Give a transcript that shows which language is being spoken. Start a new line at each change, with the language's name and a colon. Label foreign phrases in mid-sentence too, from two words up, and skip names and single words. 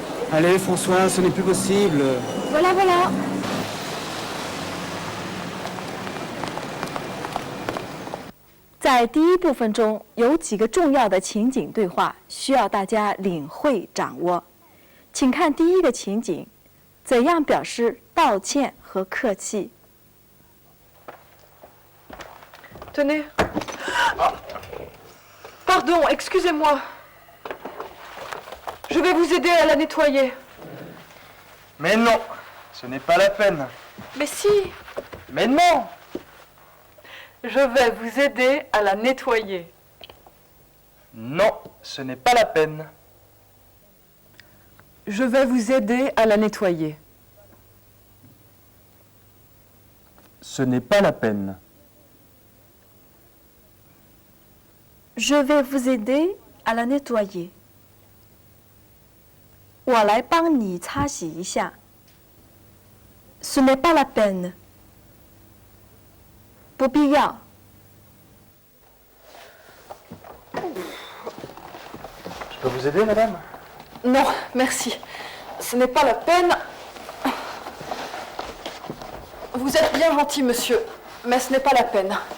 French: Allez, François, ce n'est plus possible. Voilà, voilà.
Chinese: 在第一部分中有几个重要的情景对话，需要大家领会掌握。请看第一个情景，怎样表示道歉和客气。
French: Tenez. Pardon, excusez-moi. Je vais vous aider à la nettoyer. Mais non, ce n'est pas la peine. Mais si, Mais non! je vais vous aider à la nettoyer. Non, ce n'est pas la peine. Je vais vous aider à la nettoyer. Ce n'est pas la peine. Je vais vous aider à la nettoyer。
Chinese: 我来帮你擦洗一下。
French: Ce n'est pas la peine。
Chinese: 不必要。
French: Je peux vous aider, madame? Non, merci. Ce n'est pas la peine. Vous êtes bien gentil, monsieur, mais ce n'est pas la peine.